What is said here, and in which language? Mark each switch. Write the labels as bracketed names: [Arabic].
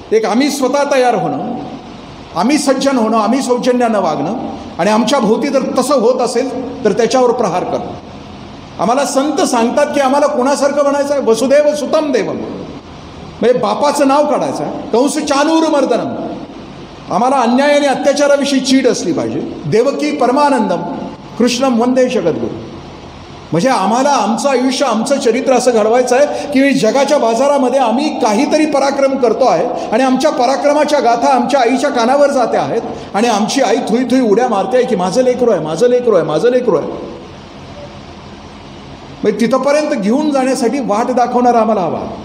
[Marathi] एक, आम्ही स्वतः तयार होणं, आम्ही सज्जन होणं, आम्ही सौजन्यानं वागणं, आणि आमच्या भोवती जर तसं होत असेल तर त्याच्यावर प्रहार करणं. आम्हाला संत सांगतात की आम्हाला कोणासारखं म्हणायचं आहे, [Sanskrit] वसुदेव सुतम देवम, [Marathi] म्हणजे बापाचं नाव काढायचं आहे. [Sanskrit] कंस चानूर मर्दनम. [Marathi] आम्हाला अन्याय आणि अत्याचाराविषयी चीड असली पाहिजे. [Sanskrit] देवकी परमानंदम कृष्णम वंदे जगद्गुरु. [Marathi] म्हणजे आम्हाला आमचं आयुष्य, आमचं चरित्र असं घडवायचं आहे की जगाच्या बाजारामध्ये आम्ही काहीतरी पराक्रम करतो आहे आणि आमच्या पराक्रमाच्या गाथा आमच्या आईच्या कानावर जात्या आहेत आणि आमची आई थुई थुई उड्या मारते आहे की माझं लेकरू आहे, माझं लेकरू आहे, माझं लेकरू आहे. म्हणजे तिथंपर्यंत घेऊन जाण्यासाठी वाट दाखवणारा आम्हाला हवा.